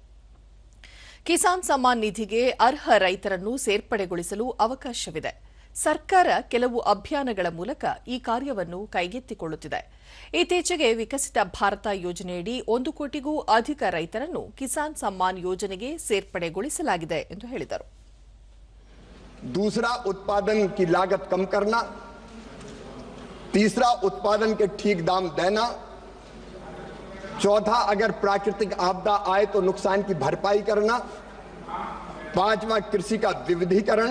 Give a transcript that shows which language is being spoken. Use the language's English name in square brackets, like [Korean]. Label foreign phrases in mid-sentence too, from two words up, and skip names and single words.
[Kannada] ಕಿಸಾನ್ ಸಮ್ಮಾನ್ ನಿಧಿಗೆ ಅರ್ಹ ರೈತರನ್ನು ಸೇರ್ಪಡೆಗೊಳಿಸಲು ಅವಕಾಶವಿದೆ. ಸರ್ಕಾರ ಕೆಲವು ಅಭಿಯಾನಗಳ ಮೂಲಕ ಈ ಕಾರ್ಯವನ್ನು ಕೈಗೆತ್ತಿಕೊಳ್ಳುತ್ತಿದೆ. ಇತ್ತೀಚೆಗೆ ವಿಕಸಿತ ಭಾರತ ಯೋಜನೆಯಡಿ 1 ಕೋಟಿಗೂ ಅಧಿಕ ರೈತರನ್ನು ಕಿಸಾನ್ ಸಮ್ಮಾನ್ ಯೋಜನೆಗೆ ಸೇರ್ಪಡೆಗೊಳಿಸಲಾಗಿದೆ ಎಂದು ಹೇಳಿದರು. [Hindi] दूसरा, उत्पादन की लागत कम करना. तीसरा, उत्पादन के ठीक दाम देना. चौथा, अगर प्राकृतिक आपदा आए तो नुकसान की भरपाई करना. पांचवा, कृषि का विविधीकरण.